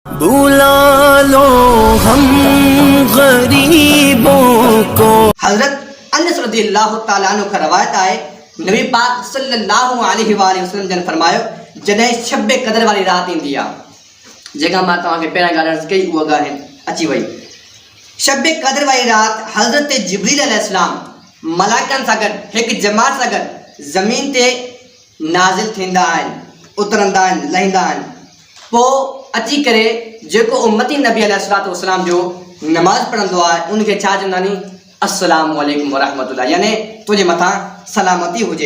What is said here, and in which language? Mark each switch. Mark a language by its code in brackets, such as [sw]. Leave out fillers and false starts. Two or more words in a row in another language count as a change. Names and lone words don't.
[ur] بلا لو ہم غریبوں کو. [sd] हजरत अनस [ar] رضي الله تعالى عنه [sd] का रवायत आहे, नबी पाक [ar] صلى الله عليه وسلم [sd] जन फरमायो, जॾहिं शब कदर वाली रात ईंदी आहे, जेका मां तव्हांखे पहिरियां ॻाल्हि अर्ज़ कई, उहा ॻाल्हि अची वई। शब कदर वाली रात हज़रत जिब्रील अलैहिस्सलाम मलाइकनि सां गॾु हिकु जमात सां गॾु ज़मीन ते नाज़िल थींदा आहिनि, उतरंदा आहिनि, लहींदा आहिनि। पोइ अची करे जेको उम्मती नबी [ar] عليه الصلاة والسلام [sd] जो नमाज़ पढ़ंदो आहे, उनखे छा चवंदा नी, [ar] السلام عليكم ورحمة الله, [sd] यानी तुंहिंजे मथां सलामती हुजे।